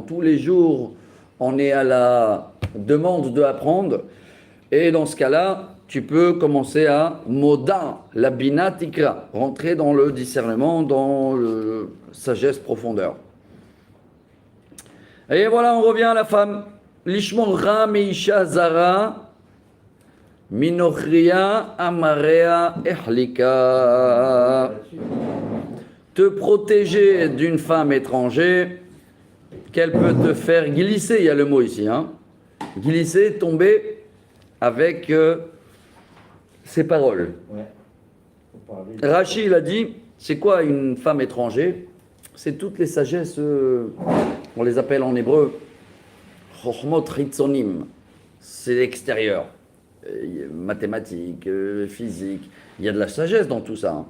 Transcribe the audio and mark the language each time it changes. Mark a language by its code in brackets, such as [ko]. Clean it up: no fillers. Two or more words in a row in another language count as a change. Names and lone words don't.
[fr] Tous les jours, on est à la demande de apprendre. Et dans ce cas-là, tu peux commencer à [he] מודע, לבינה תקרא, [fr] rentrer dans le discernement, dans la sagesse profondeur. Et voilà, on revient à la femme. [he] לשמרך מאשה זרה מנכריה אמריה החליקה. [fr] Te protéger d'une femme étrangère qu'elle peut te faire glisser, il y a le mot ici, hein. Glisser, tomber avec ses paroles. Ouais. Faut parler. Rachi, il a dit, c'est quoi une femme étrangère? C'est toutes les sagesses, on les appelle en hébreu, [he] חכמות חיצוניות, [fr] c'est l'extérieur, mathématiques, physique, il y a de la sagesse dans tout ça, hein.